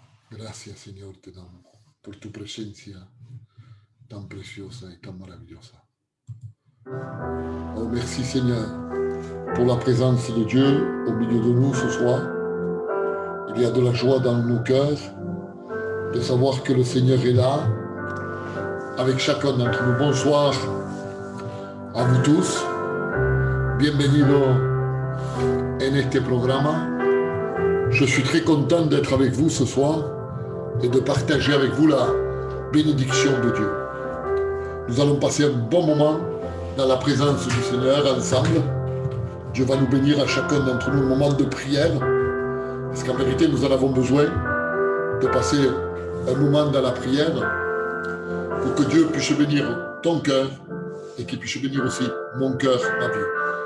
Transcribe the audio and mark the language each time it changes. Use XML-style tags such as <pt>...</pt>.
<es>Gracias Señor te damos por tu presencia tan preciosa y tan maravillosa.</es> <fr>Oh merci Seigneur pour la présence de Dieu au milieu de nous ce soir. Il y a de la joie dans nos cœurs de savoir que le Seigneur est là avec chacun d'entre nous. Bonsoir a vous tous.</fr> <es>Bienvenido en este programa.</es> <fr>Je suis très content d'être avec vous ce soir et de partager avec vous la bénédiction de Dieu. Nous allons passer un bon moment dans la présence du Seigneur ensemble. Dieu va nous bénir à chacun d'entre nous un moment de prière, parce qu'en vérité nous en avons besoin de passer un moment dans la prière pour que Dieu puisse bénir ton cœur et qu'il puisse bénir aussi mon cœur, ma vie.</fr>